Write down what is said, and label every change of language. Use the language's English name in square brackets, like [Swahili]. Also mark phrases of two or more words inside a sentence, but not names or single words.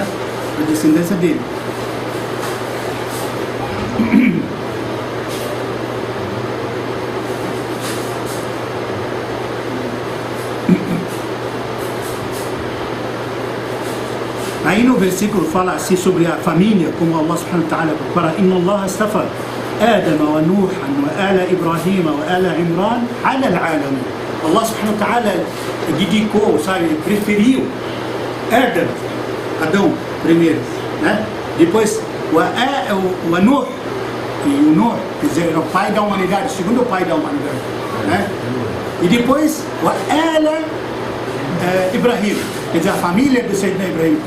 [Portuguese] Da descendência dele. Aí no versículo fala assim sobre a família, como [Arabic] الله سبحانه وتعالى [Portuguese] fala, [Arabic] إن الله اصطفى آدم ونوحا وآل إبراهيم وآل عمران على العالمين. الله سبحانه وتعالى [Portuguese] dedicou, sabe, preferiu Adão primeiro, né? Depois o Nuh, e o Nuh, quer dizer, era o pai da humanidade, o segundo pai da humanidade, né? E depois o ala Ibrahim, quer dizer, a família do Sayyidina Ibrahim.